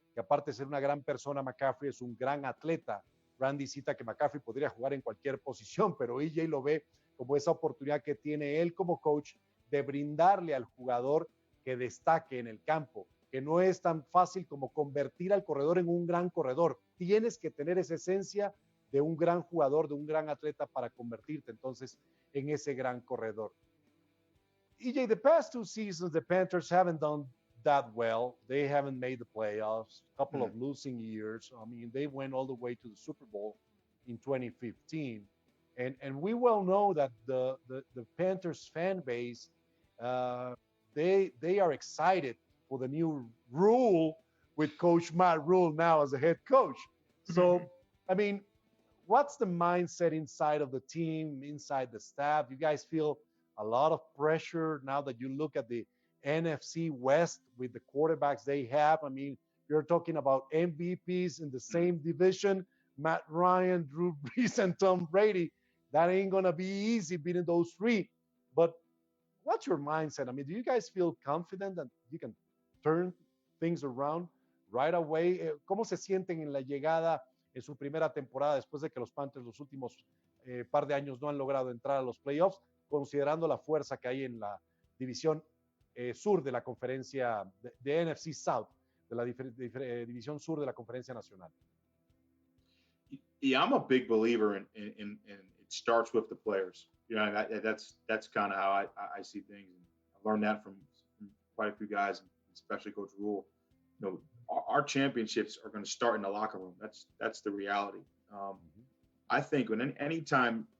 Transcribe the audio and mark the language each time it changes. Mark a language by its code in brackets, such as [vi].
[es] Que aparte de ser una gran persona, McCaffrey es un gran atleta. Randy cita que McCaffrey podría jugar en cualquier posición, pero EJ lo ve como esa oportunidad que tiene él como coach de brindarle al jugador que destaque en el campo, que no es tan fácil como convertir al corredor en un gran corredor. Tienes que tener esa esencia de un gran jugador, de un gran atleta para convertirte entonces en ese gran corredor. [en] EJ, the past 2 seasons, the Panthers haven't done that well. They haven't made the playoffs, a couple of losing years. I mean, they went all the way to the Super Bowl in 2015. And we well know that the Panthers fan base, they are excited for the new rule with Coach Matt Rule now as the head coach. So, I mean, what's the mindset inside of the team, inside the staff? You guys feel a lot of pressure now that you look at the NFC West with the quarterbacks they have? I mean, you're talking about MVPs in the same division, Matt Ryan, Drew Brees, and Tom Brady. That ain't going to be easy beating those three. But what's your mindset? I mean, do you guys feel confident that you can turn things around right away? [es] ¿Cómo se sienten en la llegada en su primera temporada después de que los Panthers los últimos par de años no han logrado entrar a los playoffs, considerando la fuerza que hay en la división sur de la conferencia de NFC South, de la división sur de la conferencia nacional? [en] Yeah, I'm a big believer in it starts with the players. You know, that's kind of how I see things. I learned that from quite a few guys, especially Coach Rule. You know, our championships are going to start in the locker room. That's the reality. I think when anytime